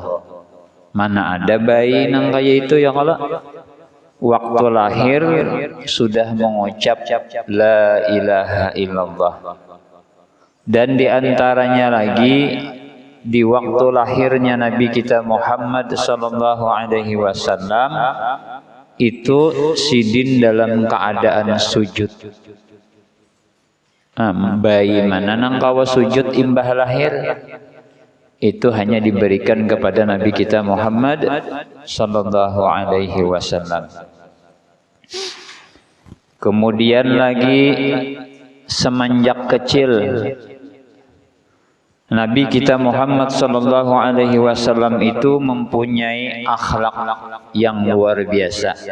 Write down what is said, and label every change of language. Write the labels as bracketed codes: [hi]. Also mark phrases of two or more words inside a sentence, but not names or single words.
[bjn] Mana ada bayi nang kaya itu ya kalau waktu lahir sudah mengucap [ar] لا إله إلا الله. [bjn] Dan di antaranya lagi di waktu lahirnya Nabi kita Muhammad [ar] صلى الله عليه وسلم [bjn] itu sidin dalam keadaan sujud. Bayi mana nang kawa sujud imbah lahir itu hanya diberikan kepada Nabi kita Muhammad [ar] صلى الله عليه وسلم. [id] Kemudian lagi semenjak kecil Nabi kita Muhammad [ar] صلى الله عليه وسلم [id] itu mempunyai akhlak yang luar biasa.